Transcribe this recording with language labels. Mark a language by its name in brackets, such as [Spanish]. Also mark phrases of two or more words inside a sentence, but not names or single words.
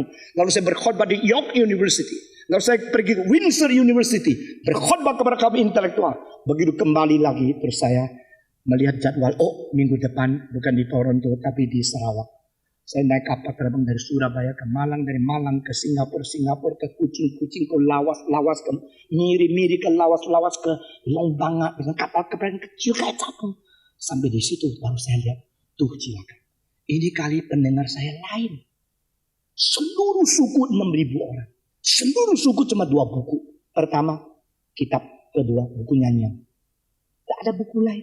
[Indonesian] Lalu saya berkhotbah di York University. Lalu saya pergi ke Windsor University, berkhotbah kepada kaum intelektual. Begitu kembali lagi, terus saya melihat jadwal, oh minggu depan bukan di Toronto tapi di Sarawak. Saya naik kapal terbang dari Surabaya ke Malang, dari Malang ke Singapura, Singapura ke Kuching, Kuching ke Lawas, Lawas ke Miri, Miri ke Lawas, Lawas ke Longbanga dengan kapal kecil kayak capung. Sampai di situ baru saya lihat, tuh cilaka. Ini kali pendengar saya lain. Seluruh suku 6.000 orang. Seluruh suku cuma 2 buku. Pertama, kitab. Kedua, buku nyanyian. Tidak ada buku lain.